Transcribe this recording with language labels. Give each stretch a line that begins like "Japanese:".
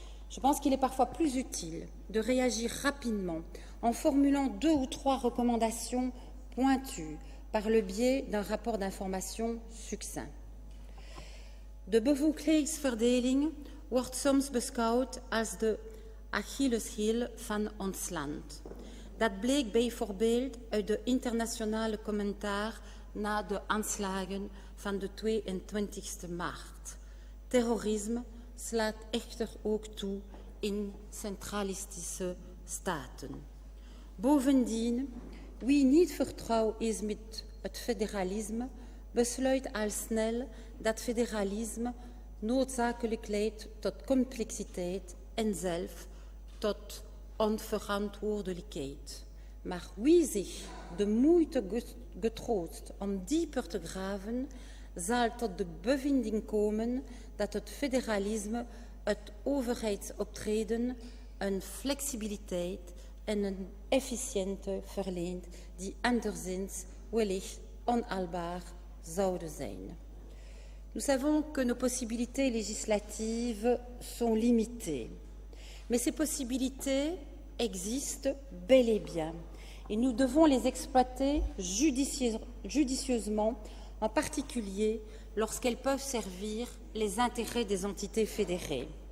French: Je pense qu'il est parfois plus utile de réagir rapidement en formulant 2 ou 3 recommandations pointues par le biais d'un rapport d'information succinct.
Dutch: De bevoegdheidsverdeling wordt soms beschouwd als de Achilleshiel van ons land. Dat bleek bijvoorbeeld uit de internationale commentaar na de aanslagen van de 22 maart. Terrorisme slaat echter ook toe in centralistische staten. Bovendien, wie niet vertrouwd is met het federalisme, besluit al snel dat federalisme noodzakelijk leidt tot complexiteit en zelf tot onverantwoordelijkheid. Maar wie zich de moeite getroost om dieper te graven, zal tot de bevinding komen dat het federalisme het overheidsoptreden een flexibiliteit en een efficiënte verleent die anderszins wellicht onhaalbaar zouden zijn.
French: Nous savons que nos possibilités législatives sont limitées, mais ces possibilités existent bel et bien et nous devons les exploiter judicieusement, en particulier lorsqu'elles peuvent servir les intérêts des entités fédérées.